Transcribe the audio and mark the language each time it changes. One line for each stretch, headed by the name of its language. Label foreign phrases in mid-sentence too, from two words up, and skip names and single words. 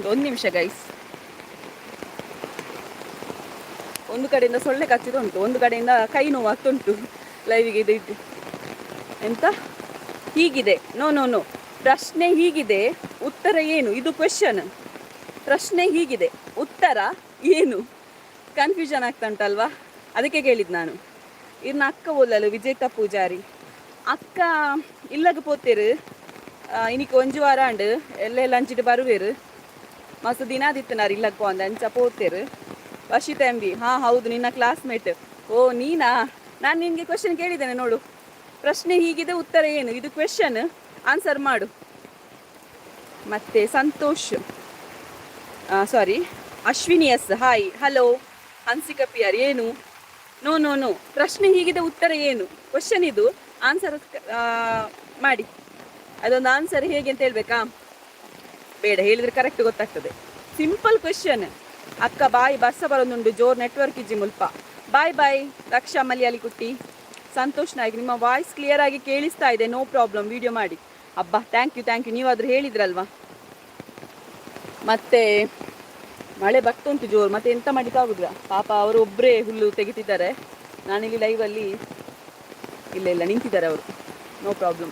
Kannada: 1 ನಿಮಿಷ ಗೈಸ್, ಒಂದು ಕಡೆಯಿಂದ ಸೊಳ್ಳೆ ಕಚ್ಚಿದುಂಟು, ಒಂದು ಕಡೆಯಿಂದ ಕೈ ನೋವು ಆಗ್ತುಂಟು ಲೈವಿಗೆ ಇದು ಎಂತ ಹೀಗಿದೆ. ನೋ ಪ್ರಶ್ನೆ ಹೀಗಿದೆ, ಉತ್ತರ ಏನು, ಇದು ಕ್ವೆಶನ್. ಪ್ರಶ್ನೆ ಹೀಗಿದೆ, ಉತ್ತರ ಏನು. ಕನ್ಫ್ಯೂಷನ್ ಆಗ್ತಾ ಉಂಟಲ್ವಾ, ಅದಕ್ಕೆ ಕೇಳಿದ್ದು ನಾನು.
Tulu: ಇನ್ನು ಅಕ್ಕ ಓದಲು ವಿಜೇತಾ ಪೂಜಾರಿ ಅಕ್ಕ ಇಲ್ಲಗ ಪೋತೇರು ಇನ್ನಿಕ್ಕೆ 1 ವಾರ ಅಂಡು ಎಲ್ಲ ಅಂಚಿಟ್ಟು ಬರುವೇರು. ಮಸ್ತ್ ದಿನ ಆದಿತ್ತನಾರು ಇಲ್ಲಗ ಪೋಂದ ಅಂಚ ಪೋತೇರು.
Kannada: ವರ್ಷಿತ ಎಂಬಿ ಹೌದು ನಿನ್ನ ಕ್ಲಾಸ್ಮೇಟ್. ಓ ನೀನಾ, ನಾನು ನಿನಗೆ ಕ್ವೆಶನ್ ಕೇಳಿದ್ದೇನೆ ನೋಡು. ಪ್ರಶ್ನೆ ಹೀಗಿದೆ, ಉತ್ತರ ಏನು, ಇದು ಕ್ವೆಶನ್, ಆನ್ಸರ್ ಮಾಡು. ಮತ್ತೆ ಸಂತೋಷ್ ಅಶ್ವಿನಿ ಎಸ್ ಹಾಯ್ ಹಲೋ. ಹನ್ಸಿಕಾ ಪಿ ಆರ್ ಏನು, ನೋ ಪ್ರಶ್ನೆ ಹೀಗಿದೆ, ಉತ್ತರ ಏನು, ಕ್ವೆಶನ್ ಇದು, ಆನ್ಸರ್ ಮಾಡಿ. ಅದೊಂದು ಆನ್ಸರ್ ಹೇಗೆ ಅಂತ ಹೇಳ್ಬೇಕಾ, ಬೇಡ ಹೇಳಿದ್ರೆ ಕರೆಕ್ಟ್ ಗೊತ್ತಾಗ್ತದೆ.
English: simple question.
Tulu: ಅಕ್ಕ ಬಾಯ್ ಬರ್ಸ ಬರೋದುಂಡು ಜೋರ್ ನೆಟ್ವರ್ಕ್ ಇಜ್ಜಿ ಮುಲ್ಪ.
Kannada: ಬಾಯ್ ರಕ್ಷಾ ಮಲಯಾಳಿ ಕುಟ್ಟಿ. ಸಂತೋಷ್ ನಾಯ್ಕ್ ನಿಮ್ಮ
English: voice clear
Kannada: ಆಗಿ ಕೇಳಿಸ್ತಾ ಇದೆ,
English: no problem,
Kannada: ವಿಡಿಯೋ ಮಾಡಿ. ಅಬ್ಬಾ
English: thank you
Kannada: ನೀವಾದರೂ ಹೇಳಿದ್ರಲ್ವಾ. ಮತ್ತೆ ಮಳೆ ಬರ್ತುಂಟು ಜೋರು, ಮತ್ತೆ ಎಂತ ಮಾಡಿಕ್ಕಾಗುದ್ರ ಪಾಪ, ಅವರು ಒಬ್ಬರೇ ಹುಲ್ಲು ತೆಗಿತಿದ್ದಾರೆ. ನಾನಿಲ್ಲಿ ಲೈವಲ್ಲಿ ಇಲ್ಲ ನಿಂತಿದ್ದಾರೆ ಅವರು,
English: no problem.